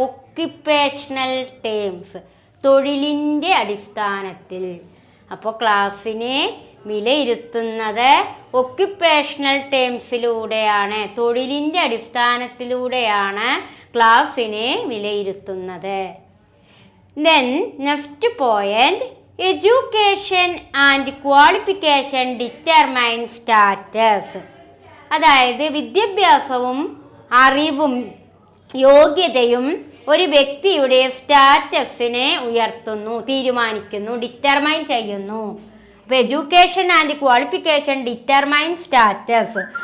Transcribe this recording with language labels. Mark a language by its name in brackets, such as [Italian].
[Malayalam] Occupational terms, തൊഴിലിൻ്റെ അടിസ്ഥാനത്തിൽ. അപ്പോൾ ക്ലാസ്സിനെ വിലയിരുത്തുന്നത് ഒക്യുപ്പേഷണൽ ടേംസിലൂടെയാണ്, തൊഴിലിൻ്റെ അടിസ്ഥാനത്തിലൂടെയാണ് ക്ലാസ്സിനെ വിലയിരുത്തുന്നത്. [English] Then next point, education and qualification determine status. [Malayalam] അതായത് വിദ്യാഭ്യാസവും അറിവും യോഗ്യതയും ഒരു വ്യക്തിയുടെ സ്റ്റാറ്റസിനെ ഉയർത്തുന്നു, തീരുമാനിക്കുന്നു, ഡിറ്റർമൈൻ ചെയ്യുന്നു. അപ്പോൾ [English] Education and qualification determine status.